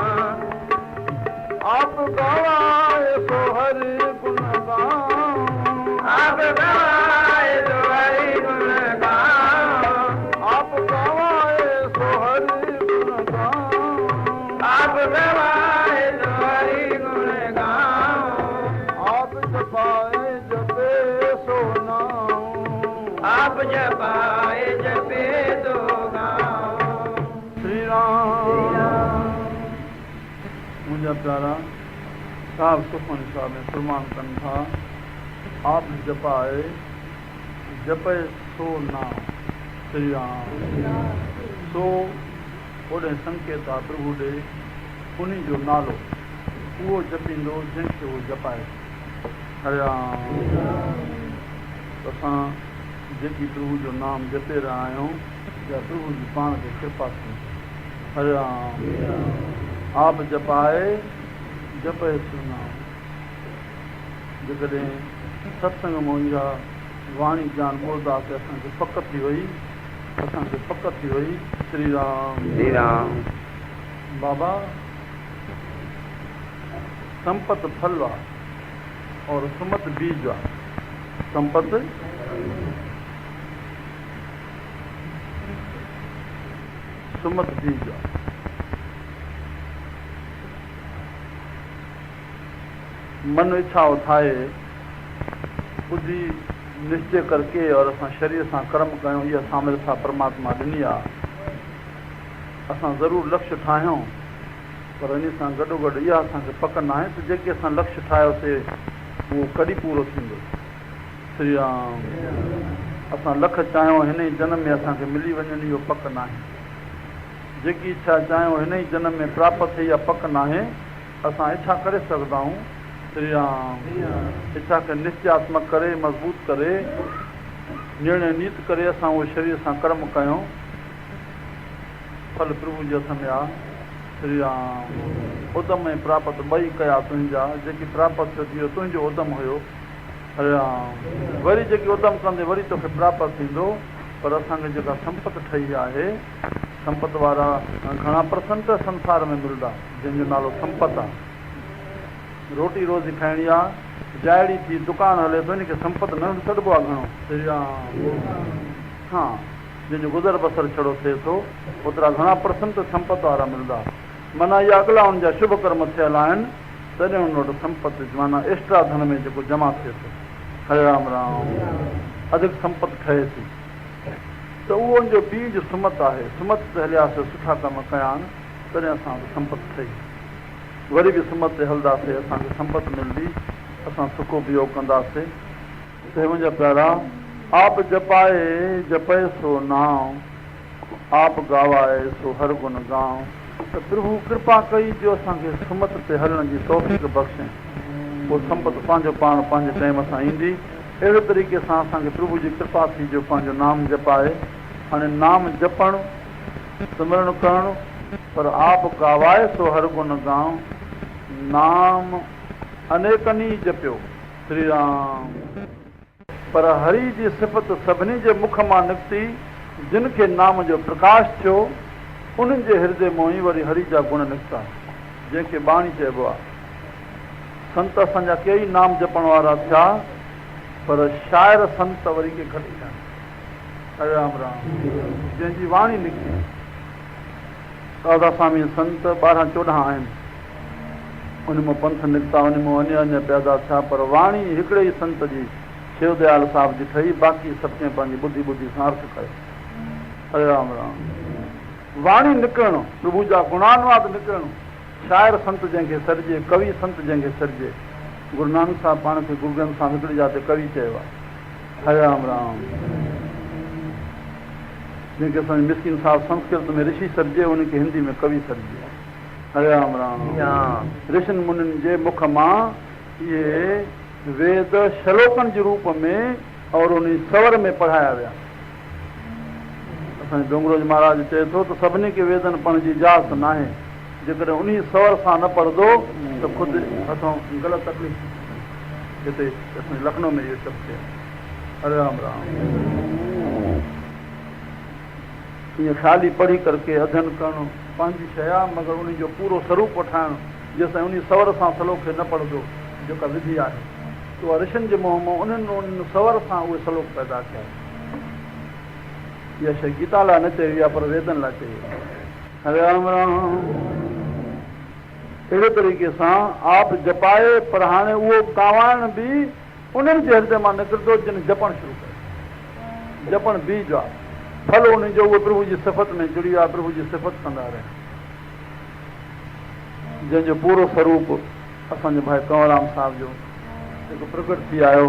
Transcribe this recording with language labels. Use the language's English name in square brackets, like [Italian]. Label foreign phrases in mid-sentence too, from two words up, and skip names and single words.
[Punjabi] ਆਪ ਗਵਾਏ ਸੋ ਹਰਿ ਗੁਣ ਗਾਊਂ, ਆਪ ਗਵਾਏ ਸੋ ਹਰਿ ਗੁਣ ਗਾਊਂ, ਆਪ ਗਵਾਏ ਸੋ ਹਰਿ ਗੁਣ ਗਾਊਂ, ਆਪ ਗਵਾਏ ਸੋ ਹਰਿ ਗੁਣ ਗਾਊਂ, ਆਪ ਜਪਾਏ ਜਪੇ ਸੋ ਨਾਮ, ਆਪ ਜਪਾਏ ਜਪੇ ਸੋ ਗਾਊਂ। [Sindhi] श्री राम। मुंहिंजा प्यारा साहब सुखमनी साहब में फरमान कनि था, [Punjabi] ਆਪ ਜਪਾਏ ਜਪੇ ਸੋ ਨਾਮ। [Sindhi] श्री राम सो ओॾे संकेत आहे प्रभु ॾे उन जो नालो उहो जपींदो जंहिंखे उहो जपाए। हरे राम। असां जेकी प्रभु जो नाम जपे रहिया आहियूं या प्रभु जी पाण खे कृपा कयूं। [Punjabi] हरे राम। ਆਪ ਜਪਾਏ ਜਪੇ ਸੋ ਨਾਮ। [Sindhi] जेकॾहिं सत्संग मां इहा वाणी ज्ञान ॿुधंदासीं असांखे पक थी वई, असांखे पक थी वई। श्री राम। श्री राम। बाबा संपत फल आहे और सुमत बीज आहे। संपत सुमत बीज आहे। मन इच्छा ठाहे ॿुधी निश्चय करके और असां शरीर सां कर्म कयूं, इहा सामर्थ्य परमात्मा ॾिनी आहे। असां ज़रूरु लक्ष्य ठाहियूं, पर इन सां गॾोगॾु इहा असांखे पक न आहे त जेके असां लक्ष्य ठाहियोसीं उहो कॾहिं पूरो थींदो। श्री राम। असां लख चाहियूं हिन ई जनम में असांखे मिली वञनि, इहो पक न आहे। जेकी इच्छा चाहियूं हिन ई जनम में प्राप्त थिए, इहा पक न आहे। असां इच्छा करे सघंदा आहियूं। श्री राम। इच्छा खे निश्चयात्मक करे मज़बूत करे निर्णय नीत करे असां उहो शरीर सां कर्म कयूं। फल प्रभु जे हथ में आहे। श्री राम। उदम ऐं प्राप्त ॿई कया तुंहिंजा, जेकी प्राप्त थियो थी तुंहिंजो उदम हुयो। हरे राम। वरी जेकी उदम कंदे वरी तोखे प्राप्त थींदो, पर असांखे जेका संपत ठही आहे, संपत वारा घणा परसेंट संसार में मिलंदा जंहिंजो नालो संपत आहे। रोटी रोज़ी खाइणी आहे, जाइड़ी थी दुकान हले थो, इनखे संपत न छॾिबो आहे घणो। श्री राम। हा, जंहिंजो गुज़र बसर छड़ो थिए थो ओतिरा घणा परसेंट संपत वारा मिलंदा। माना इहा अॻिला हुन जा शुभ कर्म थियल आहिनि तॾहिं हुन वटि संपत्ति माना एक्स्ट्रा धन में जेको जमा थिए थो, हरे राम राम, अधिक संपत्ति ठहे थी। त उहो जो बीज सुमत आहे, सुमत ते हलियासीं, सुठा कम कया आहिनि, तॾहिं असांखे संपत्ति ठही। वरी बि सुमत ते हलंदासीं, असांखे संपत्ति मिलंदी, असां सुखो बियो कंदासीं। हे मुंहिंजा प्यारा, [Punjabi] ਆਪ ਜਪਾਏ ਜਪੇ ਸੋ ਨਾਮ, ਆਪ ਗਵਾਏ ਸੋ ਹਰ ਗੁਣ ਗਾਂਵ। [Sindhi] त प्रभु कृपा कई जो असांखे सुमत ते हलण जी तौफ़ीक़ बख़्शे, पोइ संपत पंहिंजो पाण पंहिंजे टाइम सां ईंदी। अहिड़े तरीक़े सां असांखे प्रभु जी कृपा थी जो पंहिंजो नाम जपाए। हाणे नाम जपणु, सिमरण करणु, [Punjabi] ਪਰ ਆਪ ਗਵਾਏ ਸੋ ਹਰ ਗੁਣ ਗਾਂਵ। [Sindhi] नाम अनेकनी जपियो श्री राम, पर हरि जी सिफ़त सभिनी जे मुख मां निकिती। जिन खे नाम जो प्रकाश थियो, उन्हनि जे हृदय मों ई वरी हरि जा गुण निकिता, जंहिंखे बाणी चइबो आहे। संत असांजा कई नाम जपण वारा थिया, पर शाइर संत वरी के घटि थिया। हरे राम राम, जंहिंजी वाणी निकिती। राधा स्वामी संत 12-14 आहिनि, उन मां पंथ निकिता, उन मां अन्य पैदा थिया, पर वाणी हिकिड़े ई संत जी शिवदयाल साहिब जी ठही, बाक़ी सभु कंहिं पंहिंजी ॿुधी सां अर्थ कयो। हरे राम राम, वाणी निकिरणु, प्रभु जा गुणानुवाद निकिरणु, शाइर संत जंहिंखे सरिजे, कवि संत जंहिंखे सरिजे। गुरु नानक साहिब पाण खे गुरु ग्रंथ सां विकिणी जाते कवि चयो आहे। हरे राम राम, जंहिंखे असांजे मिस्किन साहिब संस्कृत में ऋषि सरिजे, उनखे हिंदी में कवि सरिजे। हरे राम राम, ऋषिनि मुनिनि जे मुख मां इहे वेद श्लोकनि जे रूप में और उन स्वर में पढ़ाया विया। असांजे डोंगरोज महाराज चए थो त सभिनी खे वेदनि पढ़ण जी इजाज़त न आहे, जेकॾहिं उन स्वर सां न पढ़ंदो त ख़ुदि असां ग़लति तकलीफ़। हिते असांजे लखनऊ में इहो सभु थिए। हरे राम राम, ईअं ख़ाली पढ़ी करके अध्ययन करणु पंहिंजी शइ आहे, मगर उन जो पूरो स्वरूप ठाहिणु, जेसिताईं उन स्वर सां सलोक खे न पढ़ंदो, जेका विधि आहे, उहा ऋषिनि जे मुंहं मां उन्हनि स्वर सां उहे सलोक पैदा कया। इहा शइ गीता लाइ न चई आहे, पर वेदनि लाइ चई आहे। हरे राम राम, अहिड़े तरीक़े सां [Punjabi] ਆਪ ਜਪਾਏ, [Sindhi] पर हाणे उहो गावाइण बि उन्हनि जे हृदय मां निकिरंदो जिन जपणु शुरू कयो। जपणु बीज आहे, फल उन जो उहो प्रभु जी सिफ़त में जुड़ी आहे, प्रभु जी सिफ़त कंदा रहे, जंहिंजो पूरो स्वरूप असांजे भाई कंवरराम साहिब जो जेको प्रकट थी आयो।